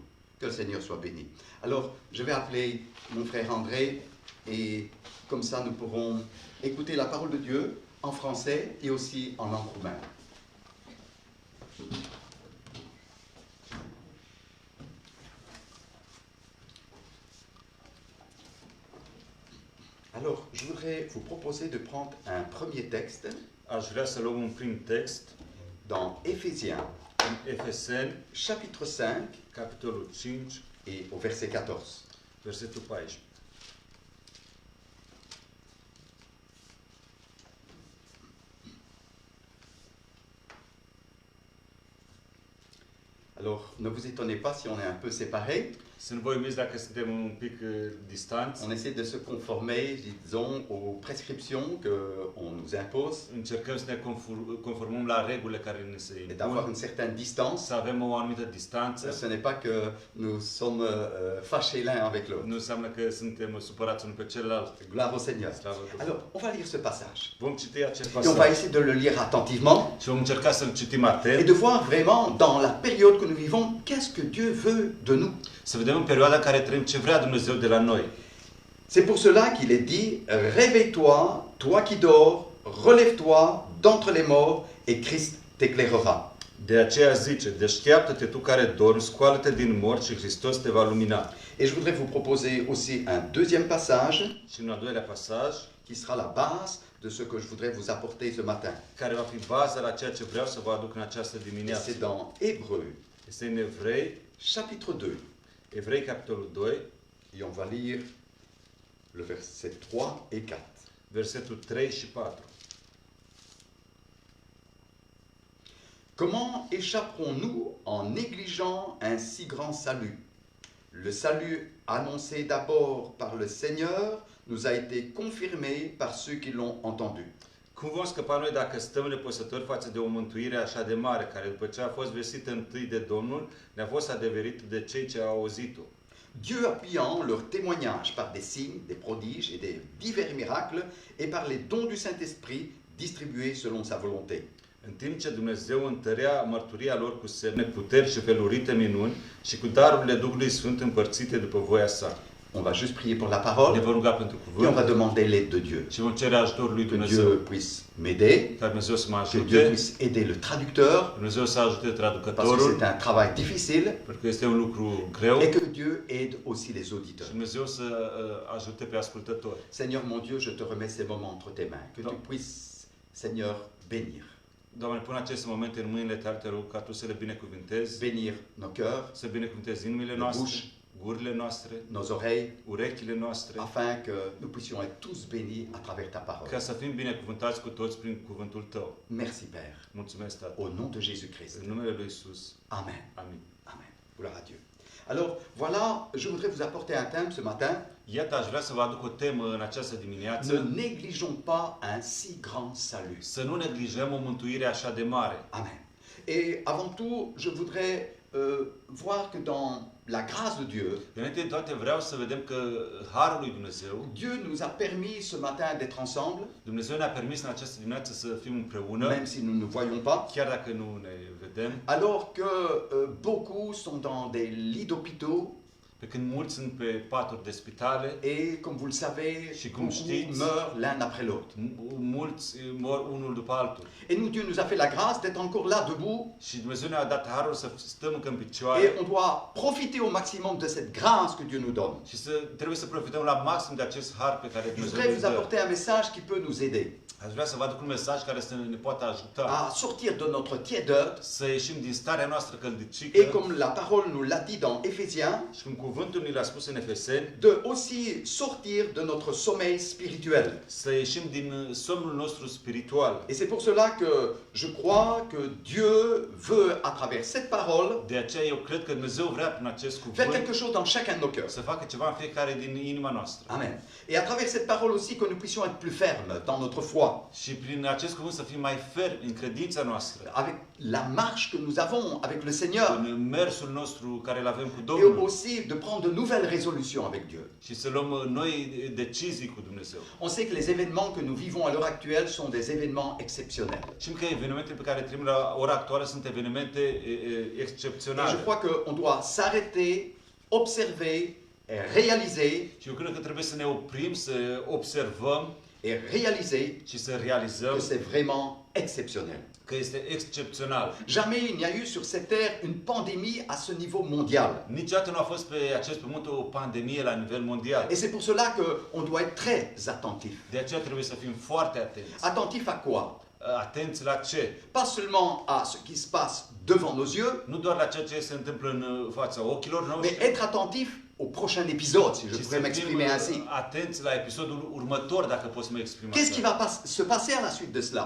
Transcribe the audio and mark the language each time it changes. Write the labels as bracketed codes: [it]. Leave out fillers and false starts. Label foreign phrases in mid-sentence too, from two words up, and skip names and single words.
[fr] Que le Seigneur soit béni. Alors, je vais appeler mon frère André et comme ça nous pourrons écouter la parole de Dieu en français et aussi en langue roumaine. Alors, je voudrais vous proposer de prendre un premier texte [ro] Aș vrea să luăm un prim text [fr] dans Éphésiens, [ro] în Efeseni, [fr] chapitre 5 [ro] capitolul 5, [fr] et au verset 14. [ro] versetul 14. [fr] Alors, ne vous étonnez pas si on est un peu séparés. [ro] Să nu vă uimiți dacă suntem un pic distanți. [fr] On essaie de se conformer, disons, aux prescriptions qu'on nous impose [ro] Încercăm să ne conformăm la regulile care ne se [fr] et d'avoir [ro] impun, [fr] une certaine distance. [ro] să avem o anumită distanță. [fr] Ce n'est pas que nous sommes fâchés l'un avec l'autre. [ro] Nu înseamnă că suntem supărați unul pe celălalt. [fr] Gloire au Seigneur. [ro] Slavă Domnului. [fr] Alors, on va lire ce passage. [ro] Vom citi acest [fr] Et on va [ro] pasaj [fr] essayer de le lire attentivement [ro] și vom încerca să-l citim [fr] et [ro] atent, [fr] de voir vraiment dans la période que nous vivons, qu'est-ce que Dieu veut de nous. [ro] să vedem în perioada în care trăim ce vrea Dumnezeu de la noi. [fr] C'est pour cela qu'il est dit, réveille-toi, toi qui dors, relève-toi d'entre les morts et Christ t'éclairera. [ro] De aceea zice, deșteaptă-te tu care dormi, scoală-te din morți și Hristos te va lumina. [fr] Et je voudrais vous proposer aussi un deuxième passage [ro] Și în al doilea pasaj, [fr] qui sera la base de ce que je voudrais vous apporter ce matin. [ro] care va fi baza la ceea ce vreau să vă aduc în această [fr] Et [ro] dimineață. [fr] c'est dans Hébreux, [ro] Este în Evrei, [fr] chapitre 2. [ro] Evrei capitolul 2, [fr] Et on va lire le verset 3 et 4. [ro] versetul 3 și 4. [fr] Comment échapperons-nous en négligeant un si grand salut? Le salut annoncé d'abord par le Seigneur nous a été confirmé par ceux qui l'ont entendu. [ro] Cum vom scăpa noi dacă stăm nepăsători față de o mântuire așa de mare, care după ce a fost vestită întâi de Domnul, ne-a fost adeverită de cei ce au auzit-o? [fr] Dieu appuyant leur témoignage par des signes, des prodiges et des divers miracles et par les dons du Saint-Esprit distribués selon sa volonté. [ro] În timp ce Dumnezeu întărea mărturia lor cu semne, puteri și felurite minuni și cu darurile Duhului Sfânt împărțite după voia sa. [fr] On va juste prier pour la [ro] Ne [fr] parole [ro] vom ruga pentru [fr] et on va [ro] cuvânt [fr] demander l'aide de Dieu. [ro] și vom cere ajutorul lui [fr] Que [ro] Dumnezeu. [fr] Dieu puisse m'aider, [ro] Ca Dumnezeu să mă [fr] que Dieu [ro] ajute, [fr] puisse aider le traducteur, [ro] Dumnezeu să ajute [fr] parce que [ro] traducătorul, [fr] c'est un travail difficile, [ro] pentru că este un lucru greu, [fr] et que Dieu aide aussi les [ro] și [fr] auditeurs. [ro] Dumnezeu să ajute pe ascultători. [fr] Seigneur mon Dieu, je te remets ces moments entre tes mains. Que tu puisses, Seigneur, bénir. [ro] Doamne, pun aceste momente în mâinile tale, te rog ca Tu să le binecuvintezi, [fr] Bénir nos cœurs, [ro] să binecuvintezi inimile [fr] nos [ro] noastre, [fr] bouches, [ro] gurile noastre, [fr] nos oreilles, [ro] urechile noastre, [fr] afin que nous puissions être tous bénis à travers ta parole. [ro] ca să fim binecuvântați cu toți prin cuvântul Tău. [fr] Merci Père. [ro] Mulțumesc, Tată. [fr] Au nom de Jésus-Christ. [ro] În numele Lui Iisus. [fr] Amen. [ro] Amin. [fr] Amen. Gloire à Dieu. Alors, voilà, je voudrais vous apporter un thème ce matin. [ro] Iată, aș vrea să vă aduc o temă în această [fr] Ne [ro] dimineață. [fr] négligeons pas un si grand salut. [ro] Să nu neglijăm o mântuire așa de mare. [fr] Amen. Et avant tout, je voudrais voir que dans la grâce de Dieu, [ro] Înainte de toate vreau să vedem că Harul lui Dumnezeu, [fr] Dieu nous a permis ce matin d'être ensemble, [ro] Dumnezeu ne-a permis în această dimineață să fim împreună, [fr] même si nous ne nous voyons pas, [ro] chiar dacă nu ne vedem, [fr] alors que beaucoup sont dans des lits d'hôpitaux [ro] pe când mulți sunt pe paturi de spitale, [fr] et, comme vous le savez, [ro] Și cum [fr] beaucoup [ro] știți, [fr] meurent l'un après l'autre. [ro] mulți mor unul după altul. [fr] Et nous, Dieu nous a fait la grâce d'être encore là, debout, [ro] Și Dumnezeu ne-a dat harul să stăm încă în [fr] et [ro] picioare [fr] on doit profiter au maximum de cette grâce que Dieu nous donne. [ro] și trebuie să profităm la maxim de acest har pe care [fr] Je [ro] Dumnezeu [fr] voudrais [ro] ne [fr] vous [ro] dă. [fr] apporter un message qui peut nous aider [ro] Aș vrea să vă aduc un mesaj care să ne poată ajuta [fr] à sortir de notre tiédeur. [ro] să ieșim din starea noastră [fr] Et [ro] căldicică [fr] comme la parole nous l'a dit dans Éphésiens, [ro] și cum cuvântul ni l-a spus în Efeseni, [fr] de aussi sortir de notre sommeil spirituel. [ro] să ieșim din somnul nostru spiritual. [fr] Et c'est pour cela que je crois que Dieu veut, à travers cette parole, [ro] De aceea eu cred că Dumnezeu vrea prin acest [fr] faire [ro] cuvânt [fr] quelque chose dans chacun de nos cœurs. [ro] să facă ceva în fiecare din inima noastră. [fr] Amen. Et à travers cette parole aussi que nous puissions être plus fermes dans notre foi, [ro] Și prin acest cuvânt să fim mai fermi în credința noastră, [fr] avec la marche que nous avons avec le Seigneur, [ro] în mersul nostru care îl avem cu [fr] et [ro] Domnul [fr] aussi de prendre de nouvelles résolutions avec Dieu. [ro] și să luăm noi decizii cu Dumnezeu. [fr] On sait que les événements que nous vivons à l'heure actuelle sont des événements exceptionnels. [ro] Știm că evenimentele pe care trăim la ora actuală sunt evenimente [fr] Et je [ro] excepționale. [fr] crois qu'on doit s'arrêter, observer, et réaliser, [ro] Și eu cred că trebuie să ne oprim, să observăm [fr] et réaliser [ro] și să realizăm [fr] que c'est vraiment exceptionnel. [ro] că este excepțional. [fr] Jamais il n'y a eu sur cette terre une pandémie à ce niveau mondial. [ro] Niciodată nu a fost pe acest pământ o pandemie la nivel mondial. [fr] Et c'est pour cela qu'on doit être très attentif. [ro] De aceea trebuie să fim foarte atenți. [fr] Attentif à quoi? [ro] Atenți la ce? [fr] Pas seulement à ce qui se passe devant nos yeux, [ro] Nu doar la ceea ce se întâmplă în fața ochilor [fr] mais [ro] noștri, [fr] être attentif au prochain épisode, si je [ro] ci [fr] pourrais [ro] să [fr] m'exprimer [ro] fim [fr] ainsi. [ro] atenți la episodul următor, dacă pot să mă exprim [fr] Qu'est-ce qui [ro] așa. [fr] va se passer à la suite de cela?